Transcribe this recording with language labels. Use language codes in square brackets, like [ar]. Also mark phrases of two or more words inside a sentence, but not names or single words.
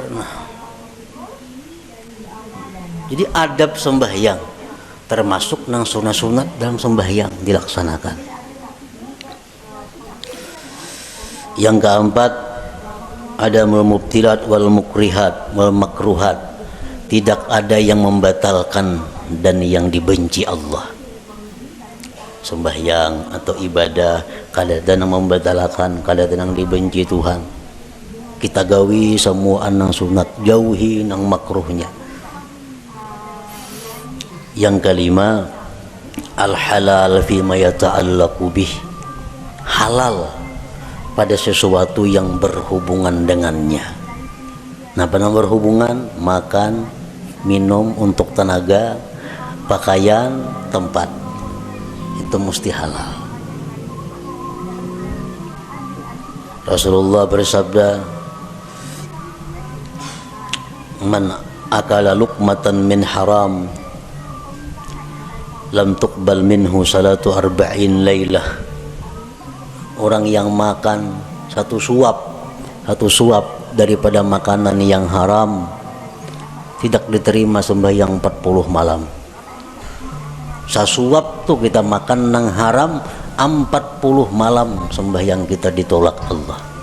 [id] Nah, jadi adab sembahyang termasuk nang sunat-sunat dalam sembahyang dilaksanakan. Yang keempat, ada [ar] مبطلات والمكرهات والمكروهات. [id] Tidak ada yang membatalkan dan yang dibenci Allah. Sembahyang atau ibadah kada ada yang membatalkan, kada ada yang dibenci Tuhan. [bjn] Kita gawi semua nang sunat, jauhi nang makruhnya. Yang kelima, [ar] الحلال فيما يتعلق به. [id] Halal pada sesuatu yang berhubungan dengannya. Nah, pada berhubungan, makan, minum untuk tenaga, pakaian, tempat, itu mesti halal. Rasulullah bersabda, [ar] من أكل لقمة من حرام لم تقبل منه صلاة أربعين ليلة. [id] Orang yang makan satu suap daripada makanan yang haram tidak diterima sembahyang 40 malam. [bjn] Sasuap tuh kita makan nang haram 40 malam sembahyang kita ditolak Allah.